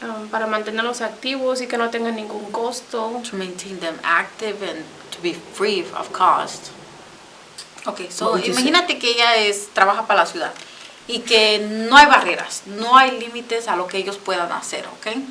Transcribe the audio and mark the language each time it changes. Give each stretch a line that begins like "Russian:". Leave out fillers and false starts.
Spanish: para mantenerlos activos y que no tengan ningún costo.
English: To maintain them active and to be free of cost. Okay, so
Spanish: imagínate que ella trabaja para la ciudad y que no hay barreras, no hay límites a lo que ellos puedan hacer, ¿ok?